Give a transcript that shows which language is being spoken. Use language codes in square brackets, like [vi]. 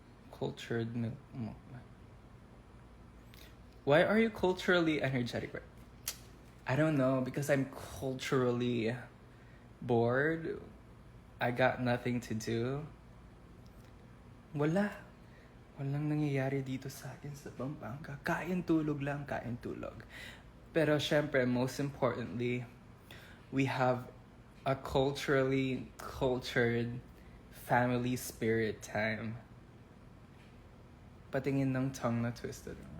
[en] Cultured milk. Why are you culturally energetic? I don't know, because I'm culturally bored. I got nothing to do. [tl] Walang nangyayari dito sa akin sa Pampanga. Kain tulog lang, kain tulog. Pero syempre, [en] most importantly, we have a culturally cultured family spirit time. [tl] Patingin ng tongue na twisted.